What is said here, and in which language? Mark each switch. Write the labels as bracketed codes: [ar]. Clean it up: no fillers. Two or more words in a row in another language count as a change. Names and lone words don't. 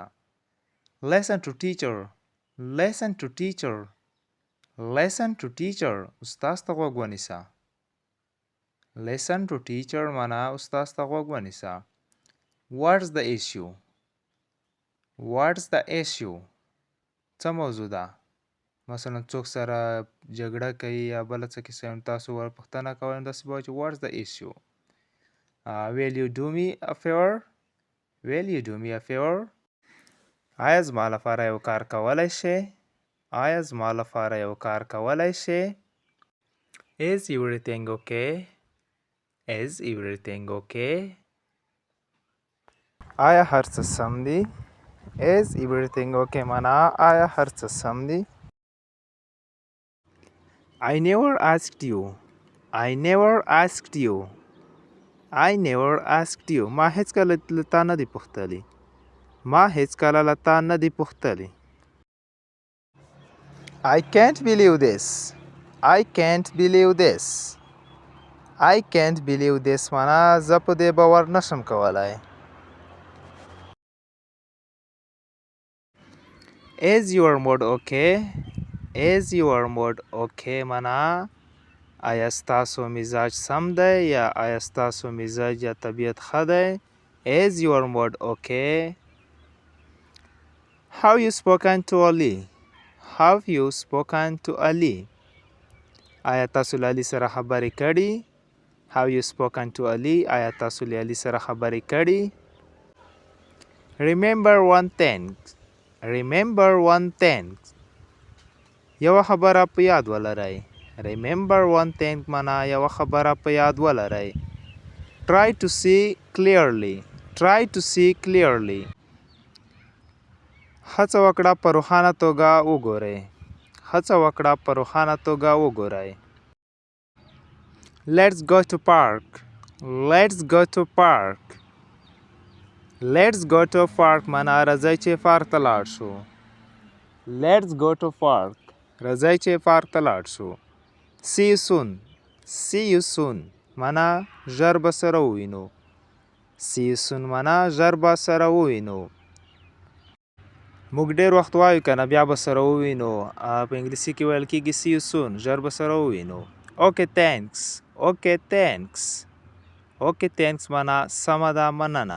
[en] Listen to teacher. Listen to teacher. Listen to teacher. [ps] استاد ته غوږ ونیسه. [en] Listen to teacher [ps] معنا استاد ته غوږ ونیسه. [en] What's the issue? What's the issue? [ps] څه موضوع ده؟ مثلا څوک سره جګړه کوي یا بله څه کیسه وي تاسو ورپوښتنه کوئ نو داسې به وایئ چې [en] What's the issue? Will you do me a favor? Will you do me a favor? [ps] آیا زما لپاره یو کار کولی شې؟ آیا زما لپاره یو کار کولی شې؟ [en] Is everything okay? Is everything okay? [ps] آیا هر څه سم دي؟ [en] Is everything okay [ps] معنا آیا هر څه سم دي؟ [en] I never asked you. I never asked you. I never asked you. [ps] ما هیڅ کله له تا نه دي پوښتلي. ما هیڅ کله له تا نه دي پوښتلي. [en] I can't believe this. I can't believe this. I can't believe this [ps] معنا زه په دې باور نشم کولای. [en] Is your mood okay? Is your mood okay [ps] معنا آیا ستاسو مزاج سم دی یا آیا ستاسو مزاج یا طبیعت ښه دی؟ [en] Is your mood okay? Have you spoken to Ali? Have you spoken to Ali? [ps] آیا تاسو له علي سره خبرې کړي؟ [en] Have you spoken to Ali? [ps] آیا تاسو له علي سره خبرې کړي؟ [en] Remember one thing. Remember one thing. [ps] یوه خبره په یاد ولرئ. [en] Remember one thing [ps] معنا یوه خبره په یاد ولرئ. [en] Try to see clearly. Try to see clearly. [ps] هڅه وکړه په روښانه توګه وګورئ. هڅه وکړه په روښانه توګه وګورئ. [en] Let's go to park. Let's go to park. Let's go to park [ps] معنا راځئ چې پارک ته لاړ شو. [en] Let's go to park. [ps] راځئ چې پارک ته لاړ شو. [en] See you soon. See you soon [ps] معنا ژر به سره ووینو. [en] See you soon [ps] معنا ژر به سره ووینو. موږ ډېر وخت وایو که نه بیا به سره ووینو. په انګلیسي کې ویل کېږي [en] see you soon [ps] ژر به سره ووینو. [en] Okay thanks. Okay thanks. Okay thanks [ps] معنا سمه ده مننه.